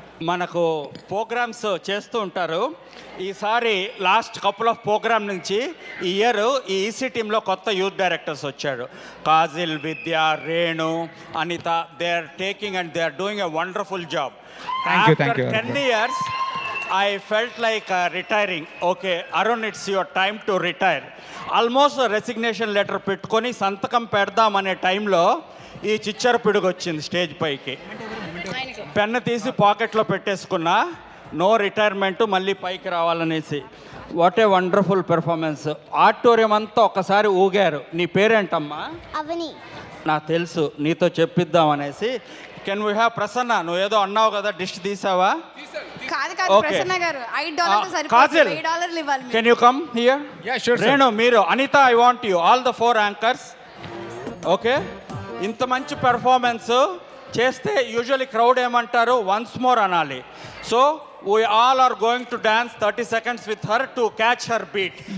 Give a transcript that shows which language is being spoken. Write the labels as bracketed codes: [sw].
[te] మనకు ప్రోగ్రామ్స్ చేస్తూ ఉంటారు. ఈసారి [en] last couple of programme [te] నుంచి ఈ ఇయర్ ఈ ఈసీ టీంలో కొత్త యూత్ డైరెక్టర్స్ వచ్చాడు. [en] Kajal, Vidya, Renu, Anitha. They are taking and they are doing a wonderful job. Thank you. 10 years I felt like retiring. Okay, Arun, it's your time to retire. [te] Almost resignation letter పెట్టుకొని సంతకం పెడదామనే టైంలో ఈ చిచ్చర పిడుగు వచ్చింది stage పైకి. Pen తీసి పాకెట్లో పెట్టేసుకున్నా, no retirement, మళ్ళీ పైకి రావాలనేసి. [en] What a wonderful performance. [te] Auditorium అంతా ఒక్కసారి ఊగారు. నీ పేరేంటమ్మా? అవని. నాకు తెలుసు, నీతో చెప్పిద్దాం అనేసి. [en] can we have [te] Prasanna? నువ్వు ఏదో అన్నావు కదా, డిష్ తీసావా? కాదు కాదు [en] Okay. [te] ప్రసన్న గారు $5 సరిపోతుంది కాజల్, $8 ఇవ్వాలి [en] Can you come here? Yeah, sure, sir. Renu, [te] మీరు. [en] Anitha, I want you, all the 4 anchors. [te] Okay, ఇంత మంచి పెర్ఫార్మెన్స్ చేస్తే యూజువల్లీ క్రౌడ్ ఏమంటారు, వన్స్ మోర్ అనాలి. [en] So we all are going to dance 30 seconds with her to catch her beat.